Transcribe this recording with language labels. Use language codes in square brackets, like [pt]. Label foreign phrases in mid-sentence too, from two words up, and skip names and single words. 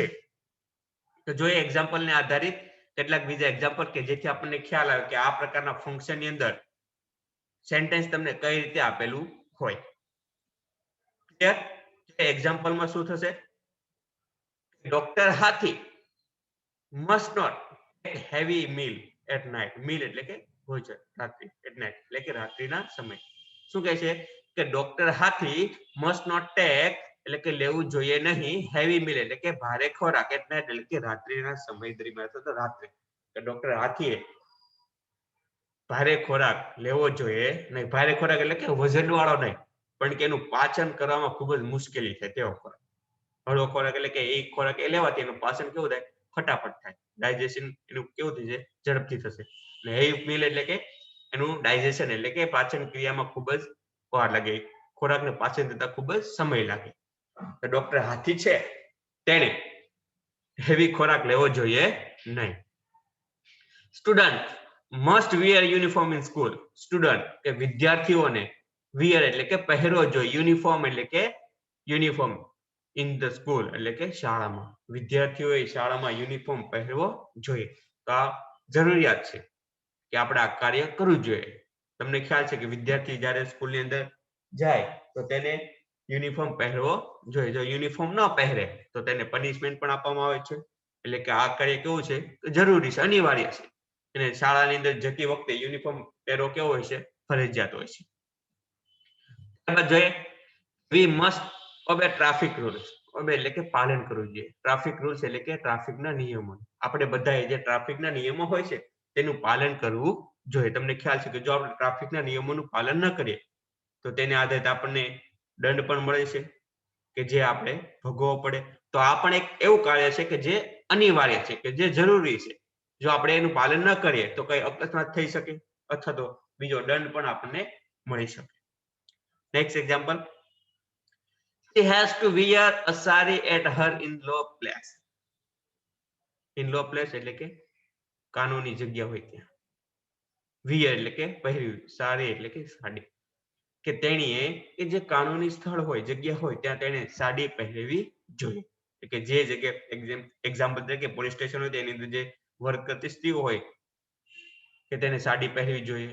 [gu] તો જોઈએ એક્ઝામ્પલ ને આધારિત કેટલાક બીજા એક્ઝામ્પલ કે જેથી આપણને ખ્યાલ આવે કે આ પ્રકારના ફંક્શન ની અંદર સેન્ટેન્સ તમને કઈ રીતે આપેલું હોય. ક્લિયર? એક્ઝામ્પલમાં શું થશે? [en] ડોક્ટર હાથી must not take heavy meal at night. [gu] meal એટલે કે ભોજન રાત્રિ [en] at night [gu] એટલે કે રાત્રિના સમય. શું કહે છે કે ડોક્ટર હાથી [en] must not take [gu] એટલે કે લેવું જોઈએ નહીં [en] heavy meal [gu] એટલે કે ભારે ખોરાક [en] at night [gu] એટલે કે રાત્રિના સમય દરમિયાન અથવા તો રાત્રે. કે ડોક્ટર હાથીએ ભારે ખોરાક લેવો જોઈએ નહીં. ભારે ખોરાક એટલે કે વજન વાળો નહીં, પણ કે એનું પાચન કરવામાં ખૂબ જ મુશ્કેલી થાય તેવો ખોરાક. હળવો ખોરાક એટલે કે એ ખોરાક એ લેવાથી એનું પાચન કેવું થાય? ફટાફટ થાય. ડાયજેશન એનું કેવું થશે? ઝડપથી થશે. અને હેવી મીલ એટલે કે એનું ડાયજેશન એટલે કે પાચન ક્રિયામાં ખૂબ જ વાર લાગે. ખોરાકને પાચન થતા ખૂબ જ સમય લાગે. તો ડોક્ટર હાથી છે તેને હેવી ખોરાક લેવો જોઈએ નહીં. [en] student must wear uniform in school. [gu] સ્ટુડન્ટ કે વિદ્યાર્થીઓને wear એટલે કે પહેરવો જોઈએ. યુનિફોર્મ એટલે કે યુનિફોર્મ [en] in the school [gu] એટલે કે શાળામાં. વિદ્યાર્થીઓએ શાળામાં યુનિફોર્મ પહેરવો જોઈએ. તો આ જરૂરિયાત છે કે આપણે આ કાર્ય કરવું જોઈએ. તમને ખ્યાલ છે કે વિદ્યાર્થી જ્યારે સ્કૂલની અંદર જાય તો તેને યુનિફોર્મ પહેરવો જોઈએ. જો યુનિફોર્મ ન પહેરે તો તેને પનિશમેન્ટ પણ આપવામાં આવે છે. એટલે કે આ કાર્ય કેવું છે? જરૂરી છે, અનિવાર્ય છે. અને શાળાની અંદર જતી વખતે યુનિફોર્મ પહેરવો કેવો હોય છે? ફરજિયાત હોય છે. ત્યારબાદ જોઈએ [en] we must obey traffic rules. [gu] obey એટલે કે પાલન કરવું જોઈએ. [en] traffic rules [gu] એટલે કે ટ્રાફિકના નિયમો. આપણે બધાએ જે ટ્રાફિકના નિયમો હોય છે તેનું પાલન કરવું જોઈએ. તમને ખ્યાલ છે કે જો આપણે ટ્રાફિકના નિયમોનું પાલન ન કરીએ તો તેને આધારિત આપણને દંડ પણ મળે છે કે જે આપણે ભોગવવો પડે. તો આ પણ એક એવું કાર્ય છે કે જે અનિવાર્ય છે, કે જે જરૂરી છે. જો આપણે એનું પાલન ન કરીએ તો કઈ અકસ્માત થઈ શકે અથવા તો બીજો દંડ પણ આપણને મળી શકે. નેક્સ્ટ એક્ઝામ્પલ, [en] she has to wear a sari at her in-law place. in-law place [gu] એટલે કે કાનૂની જગ્યા હોય ત્યાં. wear એટલે કે પહેરવી, સાડી એટલે કે સાડી. કે તેણીએ કે જે કાનૂની સ્થળ હોય, જગ્યા હોય ત્યાં તેણે સાડી પહેરવી જોઈએ. કે જે જગ્યાએ એક્ઝામ્પલ તરીકે પોલીસ સ્ટેશન હોય તેની અંદર જે વર્ક કરતી સ્ત્રીઓ હોય કે તેને સાડી પહેરવી જોઈએ.